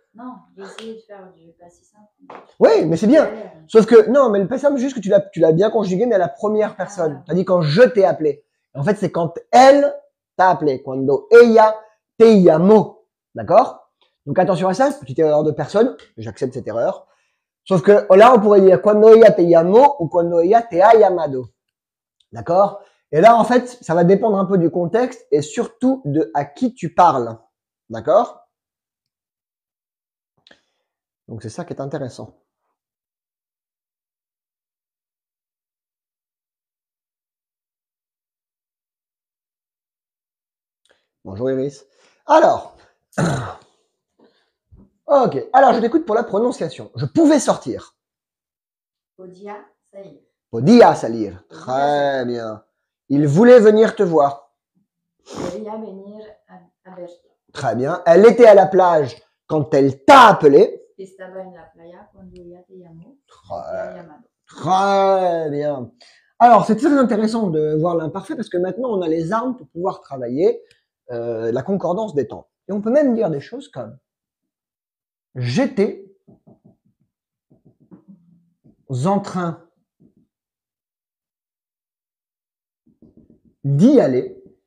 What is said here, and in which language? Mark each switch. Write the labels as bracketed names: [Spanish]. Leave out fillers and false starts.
[French] Non, j'ai essayé de faire du passé simple. Oui, mais c'est bien. Galère. Sauf que, non, mais le passé simple, juste que tu l'as bien conjugué, mais à la première personne. Ah. Tu as dit quand je t'ai appelé. En fait, c'est quand elle t'a appelé. [Spanish] Cuando ella te llamó. [French] D'accord? Donc attention à ça, petite erreur de personne. J'accepte cette erreur. Sauf que là, on pourrait dire [Spanish] cuando ella te llamó [French] ou [Spanish] cuando ella te ha llamado. [French] D'accord? Et là, en fait, ça va dépendre un peu du contexte et surtout de à qui tu parles. D'accord? Donc c'est ça qui est intéressant. Bonjour Iris. Alors, ok. Alors je t'écoute pour la prononciation. Je pouvais sortir. [Spanish] Podía salir. Podía salir. [French] Très bien. Il voulait venir te voir. [Spanish] Quería venir a verte. [French] Très bien. Elle était à la plage quand elle t'a appelé. [Spanish] Estaba en la playa cuando ella te llamó. Te ha llamado. [French] Très bien. Alors, c'est très intéressant de voir l'imparfait parce que maintenant, on a les armes pour pouvoir travailler la concordance des temps. Et on peut même dire des choses comme j'étais en train d'y aller.